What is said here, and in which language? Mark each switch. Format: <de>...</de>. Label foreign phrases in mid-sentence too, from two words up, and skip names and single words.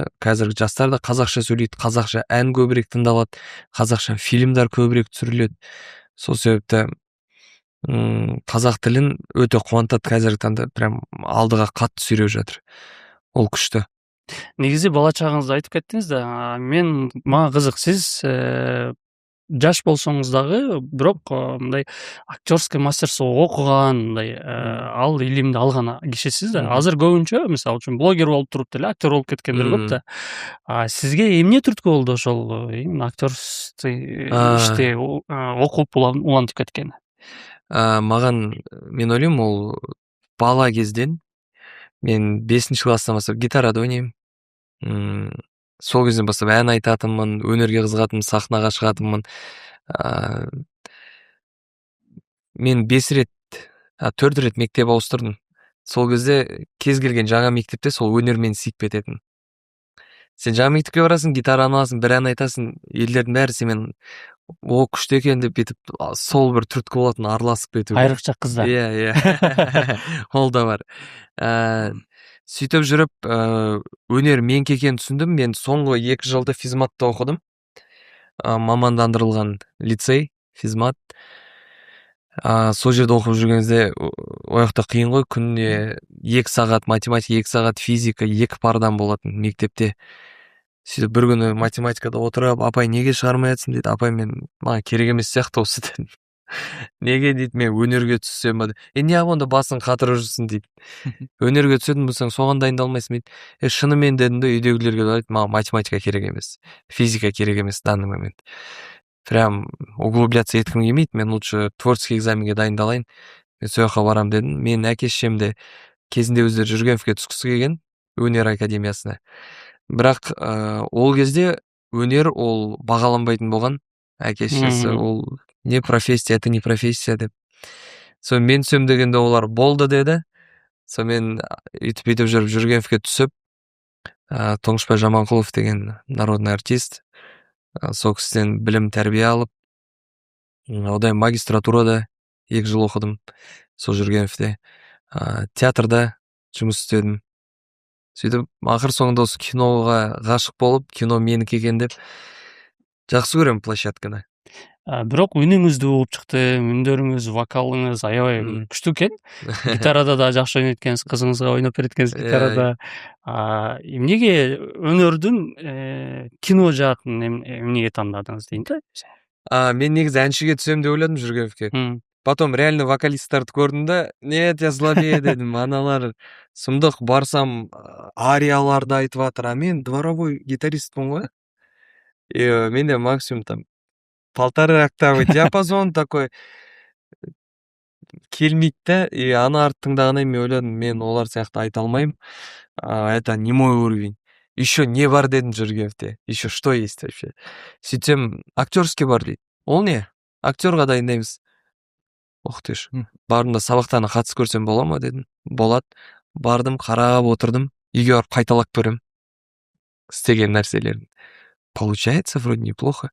<kk>Қазіргі жастар да қазақша сөйлейді, қазақша ән көбірек тыңдалады, қазақша фильмдар көбірек түсіріледі. Сол себепті қазақ тілін өте қуантады қазіргі таңда, прям алдыға қатты сүйреп жатыр. Ол күшті.</kk> <ky>Негізі бала чағыңызда айтып кеттіңіз да, мага қызық, сіз жаш болсоңуз дагы бирок мындай</ky> <ru>актерский мастерство</ru> <ky>окуган мындай ал илимди алган кишисиз да. Азыр көбүнчө мисалы үчүн блогер болуп туруп деле актер болуп кеткендер көп да. Сизге эмне түрткү болду ошол</ky> <ru>именно актерский</ru> <ky>иште окуп улантып кеткени?</ky> <kk>Маған мен ойлойм ол бала кезден мен 5 класстан бастап гитарада ойнайм. Сол кезден бастап ән айтатынмын, өнерге кызыгатынмын, сахнага чыгатынмын. Мен 5 рет, 4 рет мектеп ауыстырдым. Сол кезде кез келген жаңа мектепте сол өнер мени сыйып кететін. Сен жаңа мектепке барасың, гитараны аласың, бір ән айтасың, елдердің бәрі семен о күшті екен деп бүйтіп сол бір түрткі болатын, араласып кету.</kk> <ky>Айрыкча кыздар.</ky> <kk>Иә. Ол да бар. Сөйтіп жүріп, өнер менікі екенін түсіндім. Мен соңғы 2 жылда физматта оқыдым. Мамандандырылған лицей, физмат. Сол жерде оқып жүрген кезде ояқта қиын ғой, күніне 2 сағат математика, 2 сағат физика, 2 пардан болатын мектепте. Сөйтіп бір күні математикада отырып, апай неге шығармай жатсың дейді. Апай маған керек емес сияқты осы дедім. Неге дейді, мен өнерге түссем ба? Не онда басың қатырып жүрсің дейді. Өнерге түсетін болсаң соған дайындалмайсың дейді. Шынымен дедім де, үйдегілерге айтып, маған математика керек емес, физика керек емес</kk> <ru>данный момент. Прям углубляться</ru> <kk>еткім келмейді, мен</kk> <ru>лучше творческий</ru> <kk>экзаменге дайындалайын, мен сол жаққа барам дедім. Мен әке-шешемде кезінде өздері Жүргеновке түскісі келген, өнер академиясына. Бірақ ол кезде өнер ол бағаланбайтын болған. Әке-шешесі ол не профессия,</kk> <ru>это не профессия</ru> <kk>деп. Сол мен түсем дегенде олар болды деді. Сол мен үйтіп жүріп Жүргеновке түсіп, Тоңышбай Жаманқұлов деген</kk> <ru>народный артист,</ru> <kk>сол кісіден білім тәрбие алып, одан магистратурада 2 жыл оқыдым. Сол Жүргеновте театрда жұмыс істедім. Сөйтіп, ақыр соңында осы киноға ғашық болып, кино менікі екен деп жақсы көрем площадканы.</kk> <ky>Бирок үнүңүздү угуп чыкты, үндөрүңүз, вокалыңыз аябай күчтүү экен. Гитарада да жакшы ойнойт экенсиз, кызыңызга ойноп берет экенсиз гитарада. Эмнеге өнөрдүн кино жаатын эмнеге тандадыңыз дейин да?</ky> <kk>Мен негизи әншіге түсем деп ойладым Жүргеновке.</kk> <ru>Потом реально</ru> <kk>вокалисттарды көрдім да,</kk> <ru>нет, я слабее дедім.</ru> <kk>Аналар сұмдық, барсам арияларды айтып жатыр, мен дворовой гитаристпін ғой. Менде</kk> <ru>максимум там 1,5 октавы диапазон такой</ru> <kk>келмейді да, аны арты тыңдағаннан мен ойладым, мен олар сияқты айта алмаймын.</kk> <ru>Это не мой уровень. Еще</ru> <kk>не бар дедім Жүргеновте.</kk> <ru>Еще что есть вообще?</ru> <kk>Сөйтсем, актерский бар дейді. Ол не? Актерға дайындаймыз.</kk> <ru>Ох ты ж.</ru> <kk>Бардым да сабақтарына қатысып көрсем бола ма дедім. Болады. Бардым, қарап отырдым. Үйге барып қайталап көрем. Істеген нәрселерін.</kk> <ru>Получается вроде неплохо.</ru>